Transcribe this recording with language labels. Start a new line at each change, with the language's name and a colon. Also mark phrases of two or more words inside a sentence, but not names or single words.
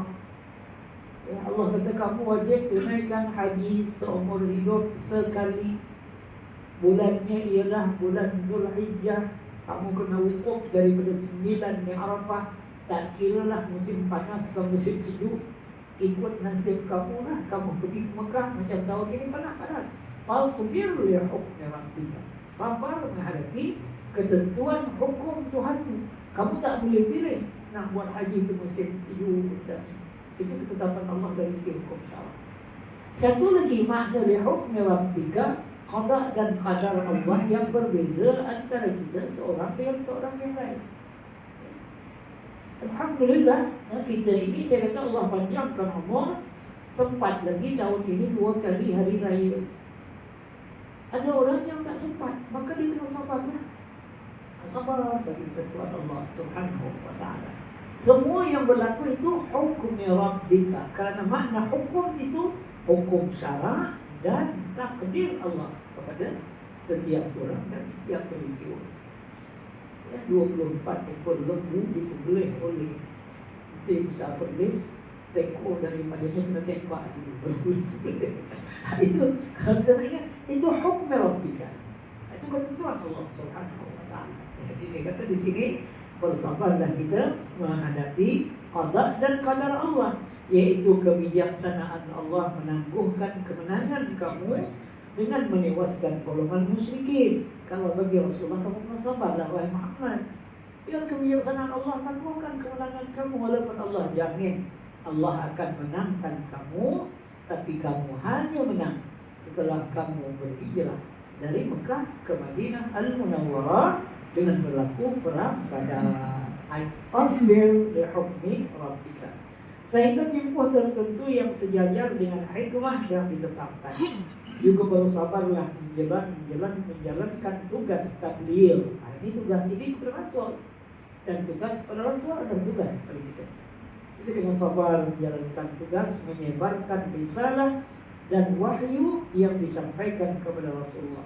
Malay: Ya, Allah kata kamu wajib tunaikan haji seumur hidup sekali. Bulannya ialah bulan Dzulhijjah. Kamu kena wukuf daripada 9 Arafah. Tak kiralah musim panas ke musim sejuk, ikut nasib kamu lah. Kamu pergi ke Mekah macam tahun ini panas-panas.
Arabic: فاصبر لحكم ربك,
Malay: sabar menghadapi ketentuan hukum Tuhanmu. Kamu tak boleh pilih nak buat haji ke musim sejuk misalnya. Itu ketetapan Allah dari segi hukum syarak. Satu lagi makna
Arabic: لحكم ربك,
Malay: qada dan qadar Allah yang berbeza antara kita seorang dengan seorang yang lain. Alhamdulillah, kita ini saya kata Allah panjangkan umur, sempat lagi tahun ini 2 kali hari raya. Ada orang yang tak sempat, maka dia kena sabarlah. Sabar bagi ketentuan Allah
Arabic: سبحانه وتعالى.
Malay: Semua yang berlaku itu hukum rabbika, karena makna hukum itu hukum syara dan takdir Allah kepada setiap orang dan setiap peristiwa. Ya, 24 ekor lembu disembelih oleh tim Saperlis, seekor daripadanya kena tembak dulu baru disembelih. Itu kalau kita ingat, itu hukum rabbika. Itu ketentuan Allah
Arabic: سبحانه وتعالى.
Malay: Jadi dia kata di sini, bersabarlah kita menghadapi qada dan qadar Allah, yaitu kebijaksanaan Allah menangguhkan kemenangan kamu dengan menewaskan golongan musyrikin. Kalau bagi Rasulullah, kamu kena sabarlah wahai Muhammad. Biar kebijaksanaan Allah tangguhkan kemenangan kamu, walaupun Allah jamin Allah akan menangkan kamu, tapi kamu hanya menang setelah kamu berhijrah dari Mekah ke Madinah Al-Munawwarah dengan berlaku perang Badar.
Arabic: فاصبر لحكم ربك,
Malay: sehingga tempoh tertentu yang sejajar dengan hikmah yang ditetapkan. Juga bersabarlah menjalankan tugas tabligh. Ini tugas ini kepada Rasul, dan tugas kepada Rasul adalah tugas kepada kita. Kita kena sabar menjalankan tugas menyebarkan risalah dan wahyu yang disampaikan kepada Rasulullah.